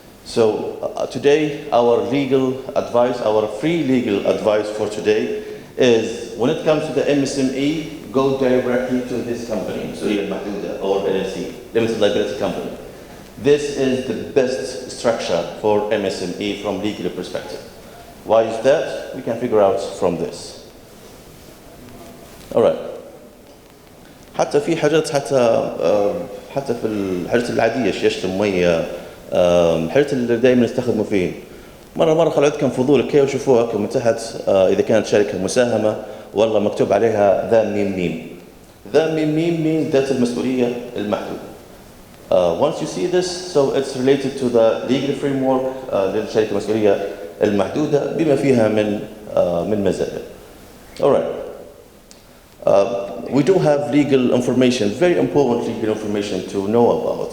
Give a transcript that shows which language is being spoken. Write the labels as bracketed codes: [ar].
[en] So today, our legal advice, our free legal advice for today is when it comes to the MSME, go directly to this company, or LLC, limited liability company. This is the best structure for MSME from legal perspective. Why is that? We can figure out from this. alright. [ar] حتى في حاجات حتى في الحاجات العادية شيشة المية، الحاجات اللي دائما نستخدموا فيه. مرة خلوا عندكم فضول كي وشوفوها من تحت إذا كانت شركة مساهمة والله مكتوب عليها ذا ميم. ذا ميم ذات المسؤولية المحدودة. [en] Once you see this, so it's related to the legal framework [ar] للشركة المسؤولية المحدودة بما فيها من مزايا. [en] Alright. We do have legal information, very important legal information to know about.